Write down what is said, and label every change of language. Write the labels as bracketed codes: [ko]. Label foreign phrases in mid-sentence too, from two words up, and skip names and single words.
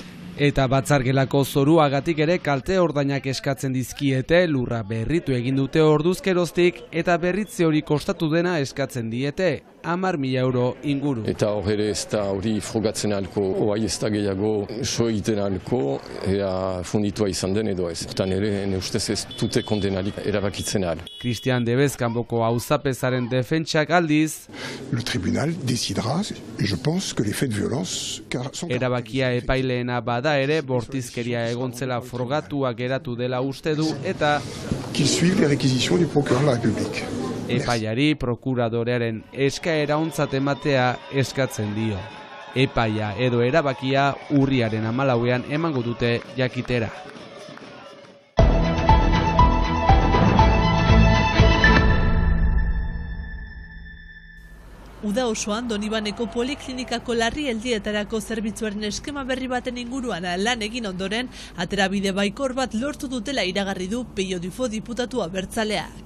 [eu] Eta batzargelako zoruagatik ere kalte ordainak eskatzen dizkiete, lurra berritu egin dute orduzkeroztik eta berritze hori kostatu dena eskatzen diete, 10.000 euro inguru. Eta hor ere ez da hori frogatzen alko, oai ez da gehiago so egiten alko, ea funditua izan den edo ez. Hortan ere, ne ustez ez dute kondenalik erabakitzen al. Cristian Debez kanpoko auzapezaren defentsak aldiz. [fr] Le tribunal décidera, et je pense que les faits de violence sont... [eu] Erabakia epaileena bada ere, bortizkeria egontzela frogatua geratu dela uste du eta... [fr] Qu'ils suivent les réquisitions du procureur de la République. [eu] Epaiari prokuradorearen eskaera ontzat ematea eskatzen dio. Epaia edo erabakia urriaren 14ean emango dute jakitera. Uda osoan Donibaneko poliklinikako larrialdietarako zerbitzuaren eskema berri baten inguruan lan egin ondoren, aterabide baikor bat lortu dutela iragarri du Peio Dufo diputatua abertzaleak.